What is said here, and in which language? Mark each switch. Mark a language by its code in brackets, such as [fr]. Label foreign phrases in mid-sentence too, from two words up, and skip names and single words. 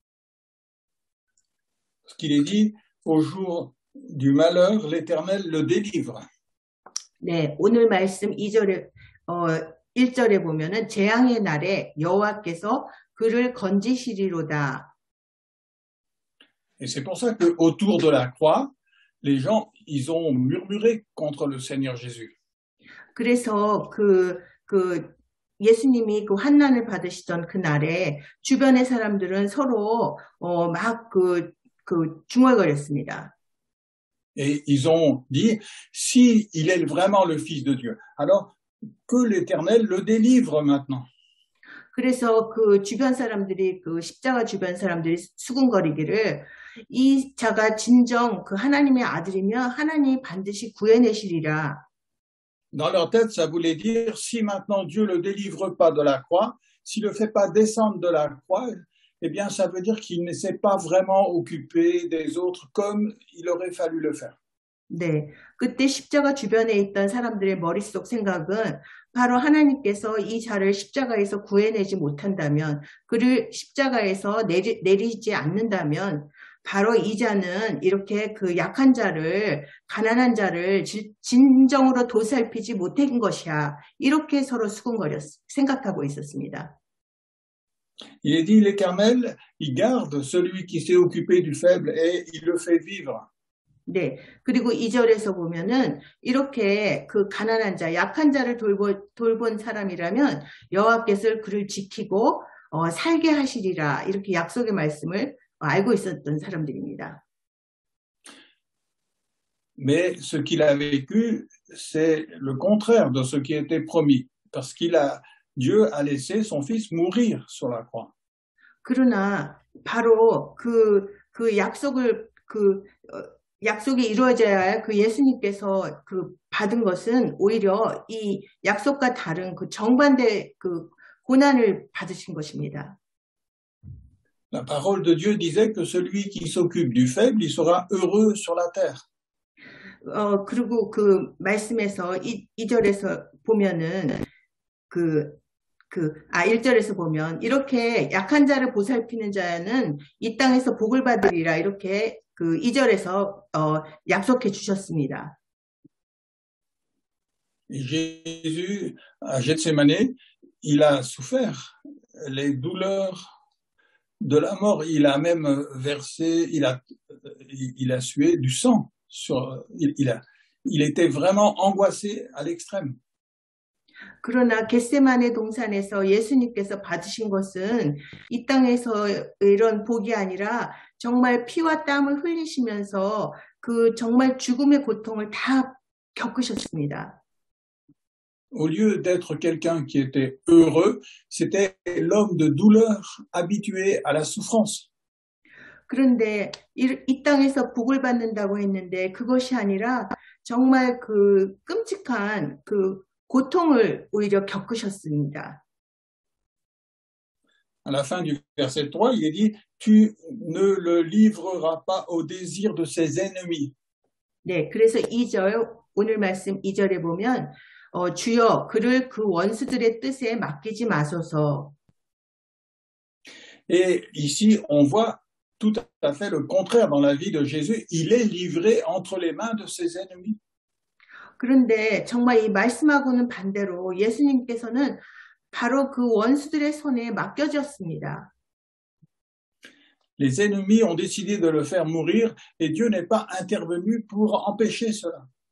[fr] Ce qu'il est dit, au jour du malheur, l'Éternel le délivre. [ko] 네, 오늘 말씀 1절에 보면은 재앙의 날에 여호와께서 그를 건지시리로다. [fr] Et c'est pour ça qu'autour de la croix, les gens, ils ont murmuré contre le Seigneur Jésus. [ko] 그래서 예수님이 그 환난을 받으시던 그 날에 주변의 사람들은 서로 막 중얼거렸습니다. [fr] Et ils ont dit, si il est vraiment le Fils de Dieu, alors que l'Éternel le délivre maintenant. [ko] 그래서 그 주변 사람들이 십자가 주변 사람들이 수군거리기를 이 자가 진정 그 하나님의 아들이며 하나님이 반드시 구해내시리라. [fr] Dans leur tête, ça voulait dire, si maintenant Dieu le délivre pas de la croix, s'il le fait pas descendre de la croix, eh bien, ça veut dire qu'il ne s'est pas vraiment occupé des autres comme il aurait fallu le faire. [ko] 네, 그때 십자가 주변에 있던 사람들의 머릿속 생각은 바로 하나님께서 이 자를 십자가에서 구해내지 못한다면, 그를 십자가에서 내리지 않는다면, 바로 이 자는 이렇게 그 약한 자를, 가난한 자를 진정으로 도살피지 못한 것이야. 이렇게 서로 생각하고 있었습니다. [fr] Il est dit, l'Éternel, il garde celui qui s'est occupé du faible et il le fait vivre. [ko] 네, 그리고 2절에서 보면은 이렇게 그 가난한 자, 약한 자를 돌본 사람이라면 여호와께서 그를 지키고 살게 하시리라. 이렇게 약속의 말씀을 알고 있었던 사람들입니다. [fr] Mais ce qu'il a vécu, c'est le contraire de ce qui était promis, parce Dieu a laissé son fils mourir sur la croix. [ko] 그러나 바로 약속이 이루어져야 할 그 예수님께서 받은 것은 오히려 이 약속과 다른 그 정반대 고난을 받으신 것입니다. [fr] La parole de Dieu disait que celui qui s'occupe du faible, il sera heureux sur la terre. [ko] 그리고 그 말씀에서 2절에서 보면은 1절에서 보면 이렇게 약한 자를 보살피는 자는 이 땅에서 복을 받으리라 이렇게 2절에서 약속해 주셨습니다. [fr] Jésus, à Gethsémani, il a souffert les douleurs de la mort. Il a même versé, il a sué du sang. Il était vraiment angoissé à l'extrême. [ko] 그러나 겟세마네 동산에서 예수님께서 받으신 것은 이 땅에서 이런 복이 아니라 정말 피와 땀을 흘리시면서 그 정말 죽음의 고통을 다 겪으셨습니다. [fr] Au lieu d'être quelqu'un qui était heureux, c'était l'homme de douleur habitué à la souffrance. [ko] 그런데 이 땅에서 복을 받는다고 했는데 그것이 아니라 정말 그 끔찍한 고통을 오히려 겪으셨습니다. [fr] À la fin du verset 3, il est dit « Tu ne le livreras pas au désir de ses ennemis. » [ko] 네, 그래서 2절, 오늘 말씀 2절에 보면 주여 그를 그 원수들의 뜻에 맡기지 마소서. [fr] Et ici, on voit tout à fait le contraire dans la vie de Jésus. Il est livré entre les mains de ses ennemis. [ko] 그런데 정말 이 말씀하고는 반대로 예수님께서는 바로 그 원수들의 손에 맡겨졌습니다. [fr] Les ennemis ont décidé de le faire mourir et Dieu n'est pas intervenu pour empêcher cela.